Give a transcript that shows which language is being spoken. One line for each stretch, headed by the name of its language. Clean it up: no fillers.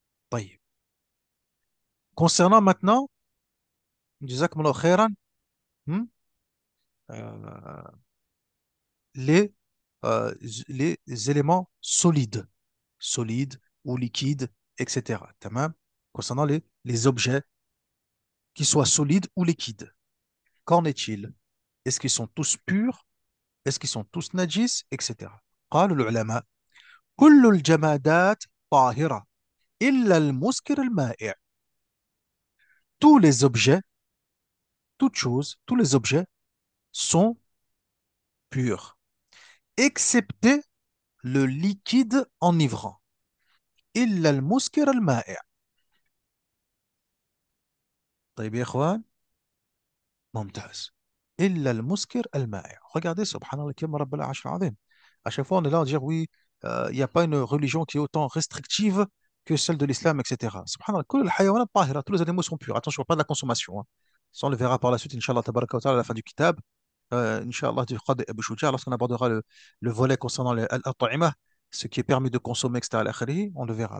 French: طيب. Concernant maintenant, jazakumullah khairan, hmm, euh, les, les éléments solides, solides ou liquides, etc. Tamam. Concernant les objets qui soient solides ou liquides, qu'en est-il? Est-ce qu'ils sont tous purs? Est-ce qu'ils sont tous najis, etc.
Arabic: قال العلماء كل الجمادات طاهرة إلا المسكر المائع.
French: Tous les objets, toutes choses, tous les objets sont purs, excepté le liquide enivrant.
Arabic: إلا المسكر المائع. طيب يا إخوان ممتاز إلا المسكر المائع.
French: Regardez, subhanallah, comme Rabbal Arsh al-Azim. À chaque fois, on est là à dire oui, il n'y a pas une religion qui est autant restrictive que celle de l'islam, etc. Subhanallah,
Arabic: كل الحيوانات طاهرة,
French: tous les animaux sont purs. Attention, pas de la consommation. Hein. Ça, on le verra par la suite, Inch'Allah, tabaraka wa ta'ala, à la fin du kitab. Inch'Allah, du Qadi Abu Shuja, lorsqu'on abordera le volet concernant les al-ta'imah, ce qui est permis de consommer, etc., al-akhiri, on le verra.